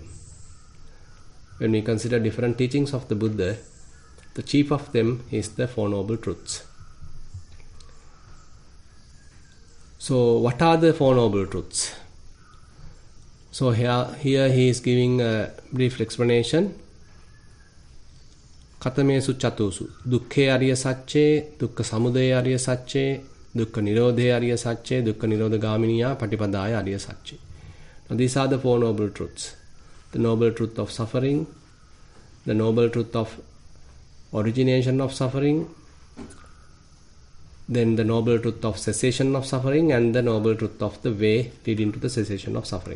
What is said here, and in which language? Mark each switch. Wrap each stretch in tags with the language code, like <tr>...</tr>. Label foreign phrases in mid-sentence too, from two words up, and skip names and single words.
<en>When we consider different teachings of the Buddha, the chief of them is the Four Noble Truths. So what are the Four Noble Truths? So here he is giving a brief explanation.</en> <pi>Katamesu chatusu dukkhe ariya sacce, dukkha samudaya ariya sacce, dukkha nirodhe ariya sacce, dukkha nirodha gaminiya patipadaya ariya sacce.</pi> <en>Now these are the Four Noble Truths. The Noble Truth of suffering, the Noble Truth of origination of suffering, then the Noble Truth of cessation of suffering, and the Noble Truth of the way leading to the cessation of suffering.</en>